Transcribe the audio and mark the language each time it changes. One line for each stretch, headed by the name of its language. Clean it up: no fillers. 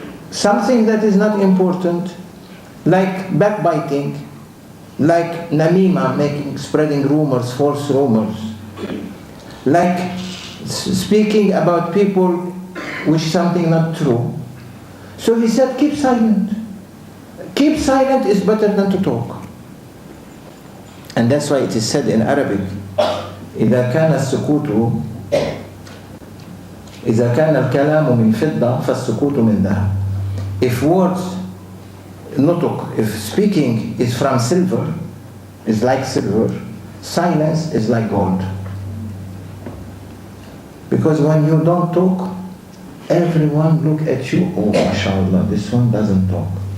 English: Something that is not important, like backbiting, like namima, spreading rumors, false rumors, like speaking about people which something not true. So he said, keep silent. Keep silent is better than to talk. And that's why it is said in Arabic,
Arabic: إذا كان السكوت إذا كان الكلام من فضة فالسكوت من ذهب.
English: If words, nutuk, if speaking is from silver, is like silver, silence is like gold. Because when you don't talk, everyone look at you, oh mashallah, this one doesn't talk.